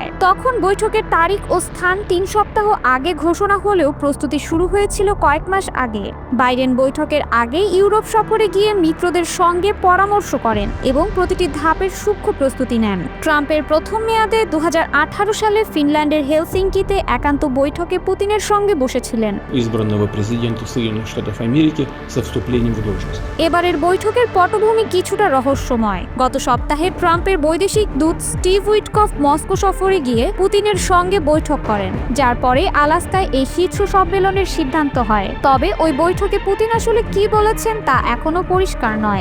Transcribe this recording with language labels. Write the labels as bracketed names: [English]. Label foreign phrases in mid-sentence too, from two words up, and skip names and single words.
[Bangla] তখন বৈঠকের তারিখ ও স্থান 3 সপ্তাহ আগে ঘোষণা হলেও প্রস্তুতি শুরু হয়েছিল কয়েক মাস আগে। বাইডেন বৈঠকের আগে ইউরোপ সফরে গিয়ে মিত্রদের সঙ্গে পরামর্শ করেন এবং প্রতিটি ধাপের সূক্ষ্ম প্রস্তুতি নেন। ট্রাম্পের প্রথম মেয়াদে 2018 সালে ফিনল্যান্ডের হেলসিঙ্কিতে একান্ত বৈঠকে পুতিনের সঙ্গে বসেছিলেন [Russian] избранного президента Соединенных Штатов Америки со вступлением в должность. [Bangla] এবারের বৈঠকের পটভূমি কিছুটা রহস্যময়। গত সপ্তাহে ট্রাম্পের বৈদেশিক দূত স্টিভ উইটকফ মস্কো সফরে গিয়ে পুতিনের সঙ্গে বৈঠক করেন, যার পরে আলাস্কায় এই শীর্ষ সম্মেলনের সিদ্ধান্ত হয়। তবে ওই বৈঠকে পুতিন আসলে কি বলেছেন তা এখনো পরিষ্কার নয়।